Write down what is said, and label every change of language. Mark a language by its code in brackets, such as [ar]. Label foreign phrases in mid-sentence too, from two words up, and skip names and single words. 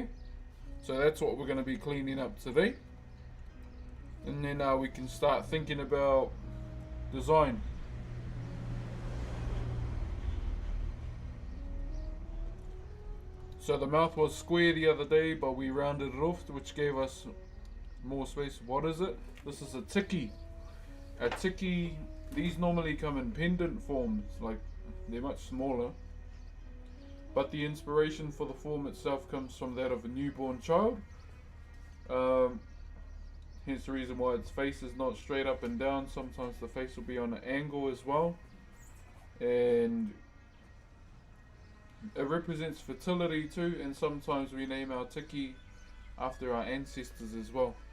[en] So that's what we're going to be cleaning up today. And then we can start thinking about design. So the mouth was square the other day, but we rounded it off, which gave us more space. What is it? This is a tiki. A tiki, these normally come in pendant forms, like they're much smaller. But the inspiration for the form itself comes from that of a newborn child. Hence the reason why its face is not straight up and down. Sometimes the face will be on an angle as well. And it represents fertility too, and sometimes we name our tiki after our ancestors as well.